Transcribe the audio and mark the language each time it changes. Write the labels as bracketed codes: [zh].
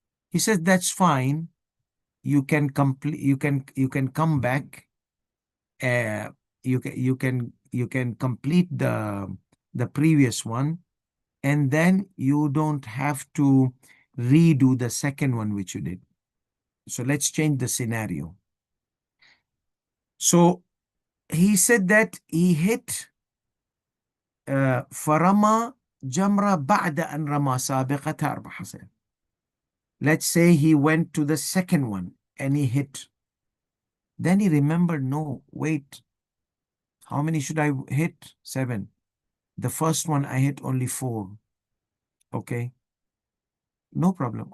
[en] He says that's fine. You can complete. You can come back. Uh, you can complete the previous one, and then you don't have to redo the second one which you did. So let's change the scenario. So he said that he hit [ar] فرمى جمرة بعد أن رمى سابقتها 4 حصير. [en] Let's say he went to the second one and he hit. Then he remembered, no, wait, how many should I hit? 7. The first one I hit only 4. Okay, no problem.